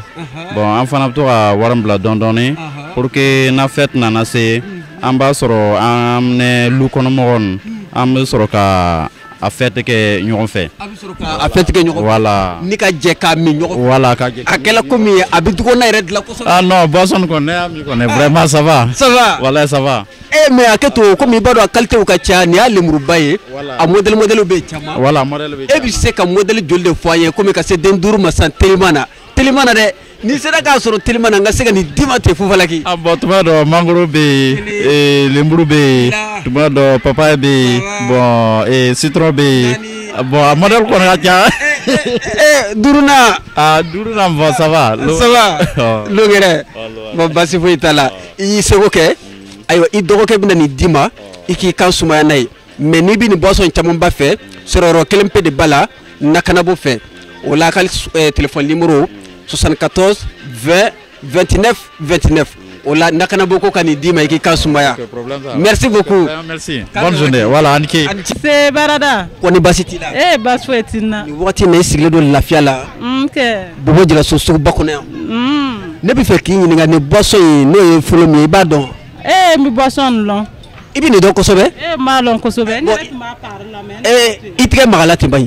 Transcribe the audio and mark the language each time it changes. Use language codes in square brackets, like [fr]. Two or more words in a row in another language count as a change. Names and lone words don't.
[bm] Bon, an fana bɛ to ka wari min bila dɔɔni dɔɔni [fr] pour que [bm] na fête nana se, an b'a sɔrɔ an ni lu kɔnɔmɔgɔw ninnu an bɛ sɔrɔ ka a fête kɛ ɲɔgɔn fɛ. A bɛ sɔrɔ ka a fête kɛ ɲɔgɔn fɛ. [fr] Voilà. [bm] Ni ka jɛ k'a min ɲɔgɔn fɛ. Voilà, ka jɛ. A kɛla komi a bɛ dukɔnɔna yɛrɛ dilan kosɛbɛ. Ah non, boisson kɔni ne y'a min kɔni [fr] vraiment ça va. Ça va. Voilà, ça va. [bm] Mais a kɛ to komi i b'a dɔn a qualité ka ca nin y'a lemuruba ye. A modèle bɛ yen caman. Voilà, modèle bɛ yen. E bɛ se ka modèle joli de fɔ an ye komi ka se den 5 ma san teliman na. Teliman na dɛ. Ni sera k'a sɔrɔ teliman na n ka se ka nin d'i ma ten fufalaki. Ah bon, tuma dɔ mangoro bɛ yen, lemuru bɛ yen, tuma dɔ papaye bɛ yen, bon citron bɛ yen. Bon, a modèle kɔni ka ca. Duruna. Ah, duruna bon, [fr] ça va. Ça va. [bm] Longɛrɛ. Bon, basi foyi t'a la. I y'i seko kɛ. Ayiwa, i dɔgɔkɛ bɛ na nin d'i ma. I k'i kan sumaya n'a ye. Mais n'i bɛ nin boisson camanba fɛ, sɔrɔyɔrɔ kelen pe de b'a la, Nakanabo fɛ. O la a ka [fr] téléphone numéro [bm] 74 20 29 29. O la Nakanabo ko ka nin d'i ma i k'i kan sumaya. [fr] Merci beaucoup. Merci. Bonne journée. Voilà, Aniki. C'est Barada. [bm] Kɔni basi t'i la? Eh, basi foyi t'i na. Nin waati in na i sigilen don lafiya la. Ok. Bobo Jalaso suguba kɔnɔ yan. Ne bɛ fɛ k'i ɲininka nin boisson in n'o ye fɔlɔ min ye i b'a dɔn? Eh, n bɛ boisson lɔn. I bɛ nin dɔn kosɛbɛ? Eh, n b'a lɔn kosɛbɛ. Ne yɛrɛ tun b'a parler la mais. I tigɛ magala ten ba in.